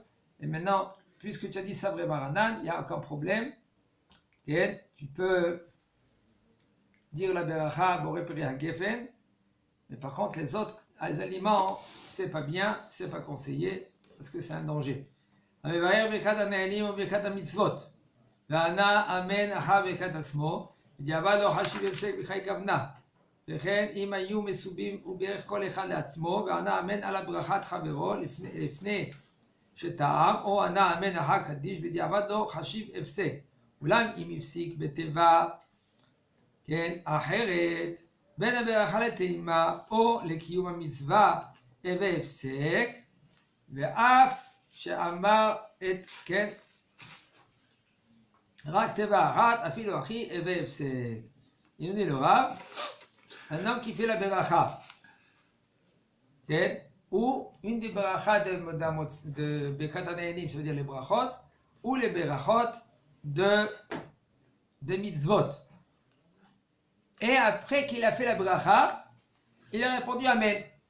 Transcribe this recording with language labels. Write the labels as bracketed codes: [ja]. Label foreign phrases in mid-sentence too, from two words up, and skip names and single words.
[fr] Et maintenant, puisque tu as dit [he] סברי מרנן, [fr] il n'y a aucun problème. Tu peux dire la beracha [he] בורא פרי הגפן, [fr] mais par contre les autres les aliments c'est pas bien, c'est pas conseillé parce que c'est un danger. [he] המבאר ברכת הנהנים וברכת המצוות וענה אמן אחר ברכת עצמו בדיעבד לא חשיב הפסק בחי כוונה וכן אם היו מסובים הוא בירך כל אחד לעצמו וענה אמן על הברכת חברו לפני שטעם או ענה אמן אחר קדיש בדיעבד לא חשיב הפסק אולם אם הפסיק בתיבה כן, אחרת, בין הברכה לטעימה או לקיום המצווה הווה הפסק, ואף שאמר את, כן, רק תיבה אחת, אפילו אחי הווה הפסק. [fr] Il nous dit le Rav, un homme qui fait la beracha, ou une des berachas de [he] ברכת הנהנין, [fr] ça veut dire les brachot, ou les berachot de mitzvot. Et après qu'il a fait la bracha, il a répondu Amen.